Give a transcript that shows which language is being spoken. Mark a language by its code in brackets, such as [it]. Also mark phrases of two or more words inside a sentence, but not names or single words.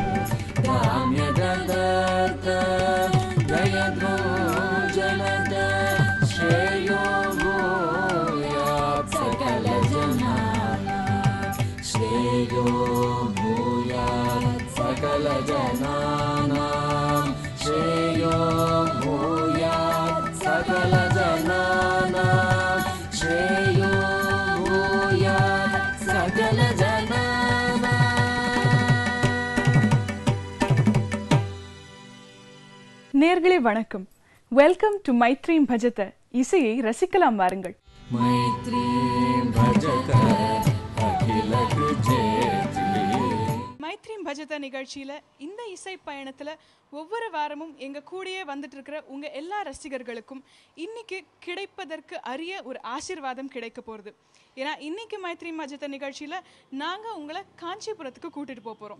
[sa] काम्यदत्त दयद्रो जनद श्रेयो भूयात् सकल जनानां श्रेयो भूयात् सकल जनानां श्रेयो भूयात् सकल जनानां श्रेयो भूयात् सकल जनानां. [ta] நேயர்களே வணக்கம். [en] welcome to [ta] மைத்ரீம் பஜத. இசையை ரசிக்கலாம் வாருங்கள். [sa] मैत्रीं भजत अखिलक जेति. [ta] மைத்ரீம் பஜத நிகழ்ச்சியில இந்த இசை பயணத்துல ஒவ்வொரு வாரமும் எங்க கூடயே வந்துட்டு இருக்கிற உங்க எல்லா ரசிகர்களுக்கும் இன்னைக்கு கிடைப்பதற்கு அரிய ஒரு ஆசீர்வாதம் கிடைக்க போறது. ஏன்னா இன்னைக்கு மைத்ரீம் பஜத நிகழ்ச்சியில நாங்க உங்களை காஞ்சிபுரத்துக்கு கூட்டிட்டு போறோம்.